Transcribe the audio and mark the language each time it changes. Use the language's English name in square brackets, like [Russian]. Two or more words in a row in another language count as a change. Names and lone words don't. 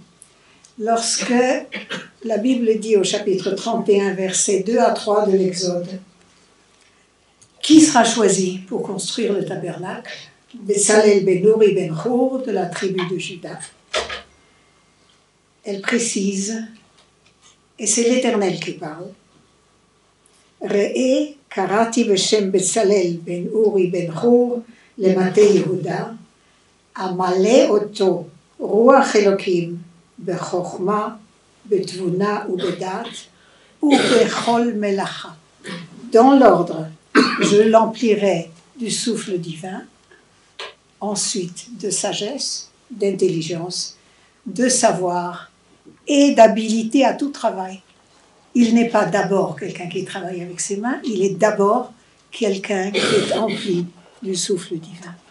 [French] Lorsque la Bible dit au chapitre 31, versets 2 à 3 de l'Exode, qui sera choisi pour construire le tabernacle? Bezalel ben Uri ben Hur de la tribu de Juda. Elle précise, et c'est l'Éternel qui parle, [Hebrew] ראה קראתי בשם בצלאל בן אורי בן חור למטה יהודה אמלא אותו רוח אלהים בחכמה בתבונה ובדעת ובכל מלאכה. [French] Dans l'ordre, je l'emplirai du souffle divin, ensuite de sagesse, d'intelligence, de savoir et d'habilité à tout travail. Il n'est pas d'abord quelqu'un qui travaille avec ses mains, il est d'abord quelqu'un qui est empli du souffle divin.